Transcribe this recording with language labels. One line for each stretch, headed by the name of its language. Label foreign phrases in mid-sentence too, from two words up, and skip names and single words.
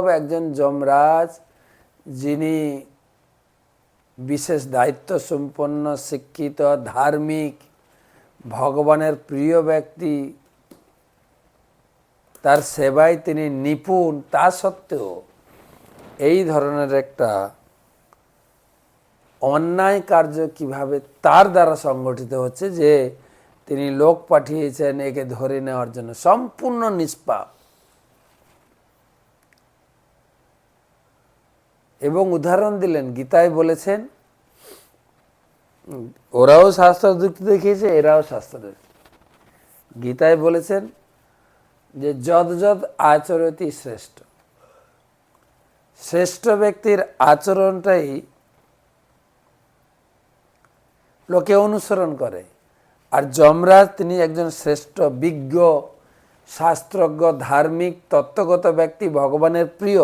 Bangla: একজন যমরাজ, যিনি বিশেষ দায়িত্ব সম্পন্ন, শিক্ষিত, ধার্মিক, ভগবানের প্রিয় ব্যক্তি, তার সেবায় তিনি নিপুণ, তা সত্ত্বেও এই ধরনের একটা অন্যায় কার্য কিভাবে তার দ্বারা সংগঠিত হচ্ছে যে তিনি লোক পাঠিয়েছেন একে ধরে নেওয়ার জন্য, সম্পূর্ণ নিষ্পাপ। এবং উদাহরণ দিলেন, গীতায় বলেছেন, ওরাও শাস্ত্র যুক্তি দেখিয়েছে, এরাও শাস্ত্র। গীতায় বলেছেন যে
Sanskrit: যদ যদ আচরতি শ্রেষ্ঠ,
Bangla: শ্রেষ্ঠ ব্যক্তির আচরণটাই লোকে অনুসরণ করে। আর যমরাজ তিনি একজন শ্রেষ্ঠ বিজ্ঞ, শাস্ত্রজ্ঞ, ধার্মিক, তত্ত্বগত ব্যক্তি, ভগবানের প্রিয়।